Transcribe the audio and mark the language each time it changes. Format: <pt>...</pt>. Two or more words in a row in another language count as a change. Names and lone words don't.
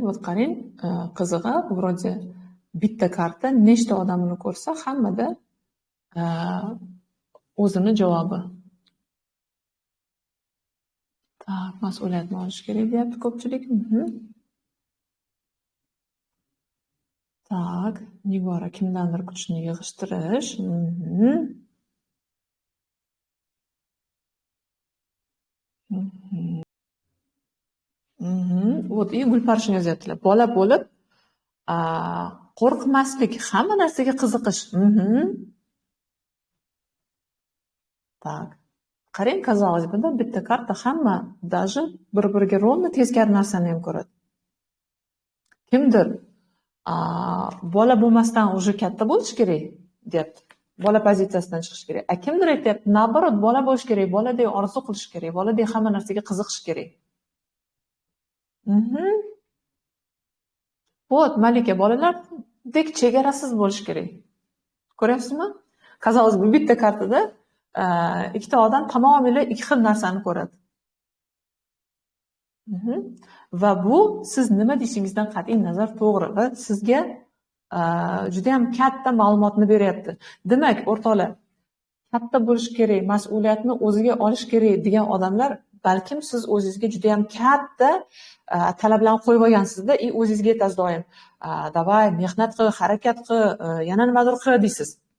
<uz>Вот qarang, qizig'i, вроде bitta karta nechta odamni ko'rsa, hammada o'zini javobi. Mas'uliyatni olish kerak deyapti ko'pchilik. Tak, Nigora kimdandir kuchni yig'ishtirish. Вот, и Gulpar shuni yozyaptilar. Bola bo'lib, qo'rqmaslik, hamma narsaga qiziqish.</uz> <ru>Так.</ru> <uz>Qarang,</uz> <ru>казалось бы,</ru> <uz>bitta karta hamma даже bir-biriga ровно teskari narsani ham ko'radi. Kimdir bola bo'lmasdan уже katta bo'lish kerak, deyapti. Bola pozitsiyasidan chiqish kerak. Kimdir aytyapti, naоборот, bola bo'lish kerak, boladek orzu qilish kerak, boladek hamma narsaga qiziqish kerak. Вот, Malika, bolalardek chegarasiz bo'lish kerak. Ko'ryapsizmi?</uz> <ru>Казалось бы,</ru> <uz>bitta kartada ikkita odam tamomila ikki xil narsani ko'radi. Va bu siz nima deyishingizdan qat'iy nazar to'g'ri va sizga juda ham katta ma'lumotni beryapti. Demak, o'rtoqlar, katta bo'lish kerak, mas'uliyatni o'ziga olish kerak degan odamlar, balkim siz o'zingizga juda ham katta talablarni qo'yib olgansizda, o'zingizga aytasiz doim, davay, mehnat qil, harakat qil, yana nimadir qil deysiz.</uz>